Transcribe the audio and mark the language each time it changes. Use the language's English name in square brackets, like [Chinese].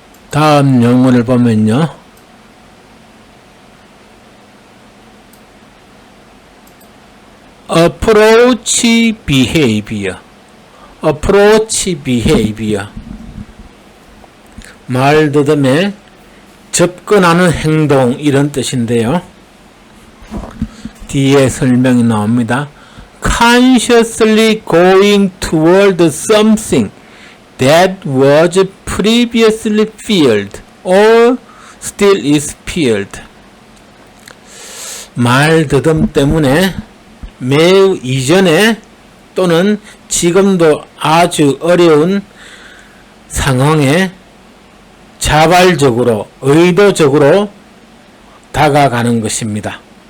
[Korean] 다음 용어를 보면요, [English] approach behavior, approach behavior, [Korean] 말더듬에 접근하는 행동, 이런 뜻인데요. 뒤에 설명이 나옵니다. [English] consciously going toward something that was previously feared or still is feared. [Korean] 말더듬 때문에 매우 이전에 또는 지금도 아주 어려운 상황에 자발적으로, 의도적으로 다가가는 것입니다.